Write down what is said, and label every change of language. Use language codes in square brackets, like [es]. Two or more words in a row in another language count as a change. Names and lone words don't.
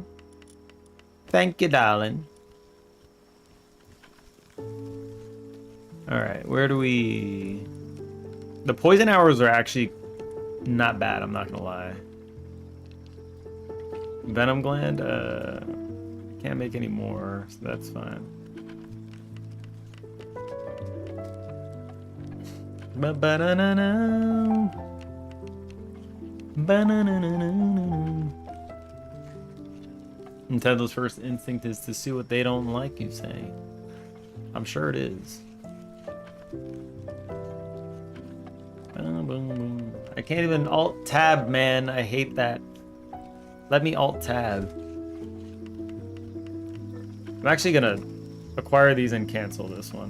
[en] Thank you, darling. Alright, where do we... The poison arrows are actually not bad, I'm not gonna lie. Venom gland? Can't make any more, so that's fine. Ba-ba-na-na-na. Ba-na-na-na-na-na. Nintendo's first instinct is to see what they don't like, you say. I'm sure it is. I can't even alt-tab, man. I hate that. Let me alt-tab. I'm actually gonna acquire these and cancel this one.